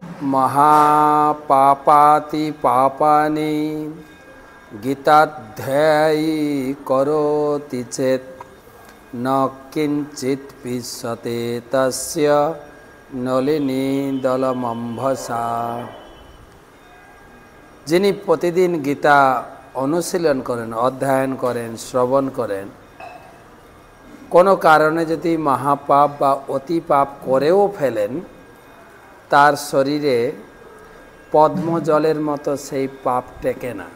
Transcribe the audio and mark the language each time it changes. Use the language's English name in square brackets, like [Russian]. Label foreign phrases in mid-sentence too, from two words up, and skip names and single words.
[Sanskrit] महापापाति पापानि गीताध्यायी करोति चेत् न किंचित पिष्यते तस्य नलिनी दलमंभसा। [Bangla] যিনি প্রতিদিন গীতা অনুশীলন করেন, অধ্যয়ন করেন, শ্রবণ করেন, কোনো কারণে যদি মহাপাপ বা অতি পাপ করেও ফেলেন, তার শরীরে পদ্মজলের মতো সেই পাপ টেকে না।